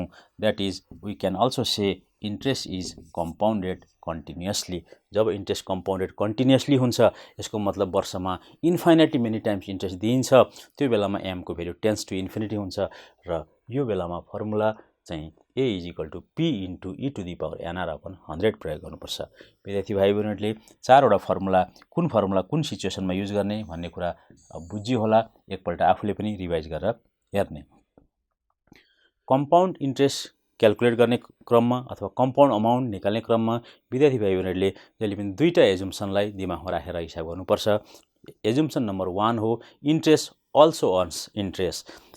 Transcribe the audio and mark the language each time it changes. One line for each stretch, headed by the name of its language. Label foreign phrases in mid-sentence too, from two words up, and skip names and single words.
English: That is we can also say interest is compounded continuously.
Nepali: जब
English: interest compounded continuously
Nepali: हुन्छ यसको मतलब वर्षमा
English: infinitely many times interest
Nepali: दिइन्छ, त्यो बेलामा m को भ्यालु
English: tends to infinity
Nepali: हुन्छ र यो बेलामा फर्मुला चाहिँ
English: A is equal to P into e to the power NR upon 100
Nepali: प्रयोग गर्नुपर्छ। विद्यार्थी भाइ बहिनीहरूले चारवटा फर्मुला कुन सिचुएसनमा युज गर्ने भन्ने कुरा बुझ्यो होला। एकपल्ट आफूले पनि रिभाइज गरेर हेर्ने।
English: compound interest calculate
Nepali: गर्ने क्रममा अथवा
English: compound amount
Nepali: निकाल्ने क्रममा विद्यार्थी भाइ बहिनीहरूले जहिले पनि दुईटा एजुम्सनलाई दिमागमा राखेर हिसाब गर्नुपर्छ।
English: assumption number 1 हो interest also earns interest.